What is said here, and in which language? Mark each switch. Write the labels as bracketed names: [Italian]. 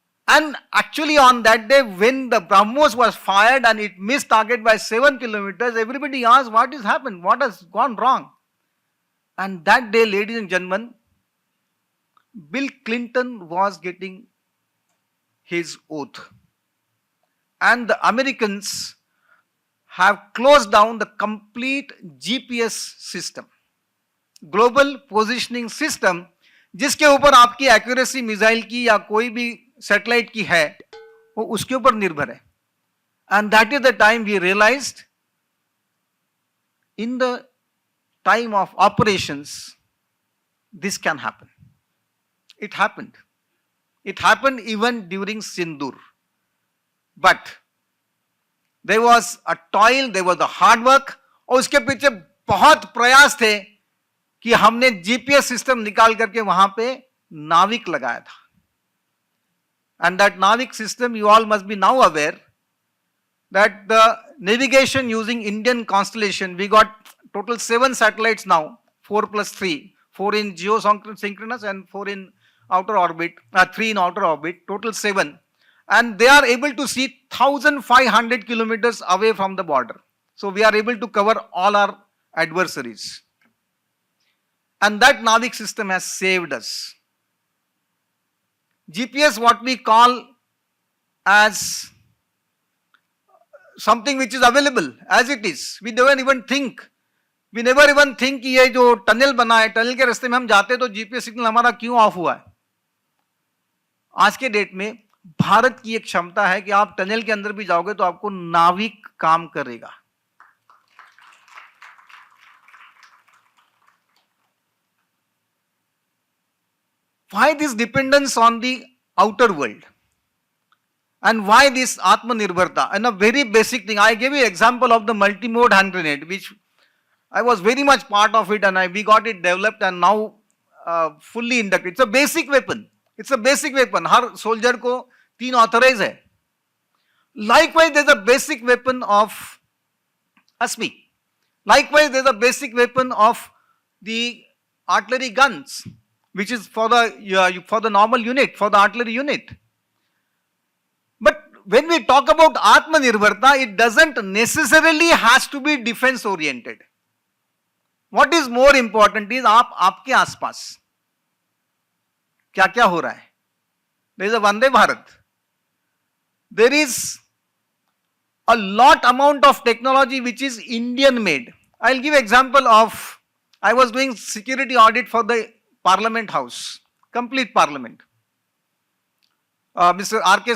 [English] And actually on that day, when the BrahMos was fired and it missed target by 7 kilometers, everybody asked, what has happened? What has gone wrong? And that day, ladies and gentlemen, Bill Clinton was getting his oath. And the Americans have closed down the complete GPS system, global positioning system, [Hindi] जिसके ऊपर आपकी accuracy missile की या कोई भी satellite की है, वो उसके ऊपर निर्भर है. [English] And that is the time we realised, in the time of operations this can happen. It happened. It happened even during Sindur. But there was a toil, there was a hard work, [Hindi] और उसके पीछे बहुत प्रयास थे कि हमने GPS system निकाल करके वहां पे नाविक लगाया था. [English] And that Navik system, you all must be now aware that the navigation using Indian constellation, we got total 7 satellites now, 4 plus 3, 4 in geosynchronous and 4 in outer orbit, 3 in outer orbit, total 7. And they are able to see 1,500 kilometers away from the border. So we are able to cover all our adversaries. And that Navik system has saved us. GPS, what we call as something which is available as it is. We never even think [Hindi] कि ये जो tunnel बना है, tunnel के रास्ते में हम जाते तो जीपीएस सिग्नल हमारा क्यों ऑफ हुआ है. आज के डेट में भारत की एक क्षमता है कि आप टनल के अंदर भी जाओगे तो आपको नाविक काम करेगा. [English] Why this dependence on the outer world? And why this Atmanirbharta? And a very basic thing, I gave you an example of the multi-mode hand grenade, which I was very much part of it, and we got it developed and now fully inducted. It's a basic weapon. It's a basic weapon. [Hindi] हर soldier को 3 authorize है. [English] Likewise, there's a basic weapon of ASMI. Likewise, there's a basic weapon of the artillery guns, which is for the normal unit, for the artillery unit. But when we talk about Atmanirbharta, it doesn't necessarily has to be defense oriented. What is more important is [Hindi] आपके आसपास क्या क्या हो रहा है. [English] There is a Vande Bharat. There is a lot amount of technology which is Indian made. I'll give example of, I was doing security audit for the Parliament House, complete Parliament. Mr. R.K.